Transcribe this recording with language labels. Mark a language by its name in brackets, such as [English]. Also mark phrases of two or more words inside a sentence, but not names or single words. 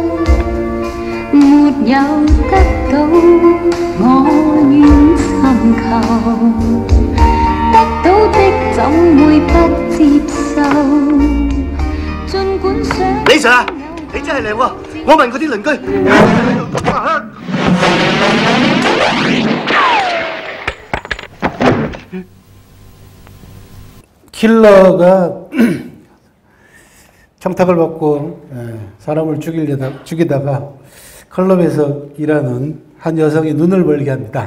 [Cantonese] 沒有得到我願尋求，得到的怎會不接受？儘管想李 Sir， 你真係靚喎！我問嗰啲鄰居。 [Korean] 킬러가 청탁을 받고 사람을 죽이다가 클럽에서 일하는 한 여성의 눈을 벌게 합니다.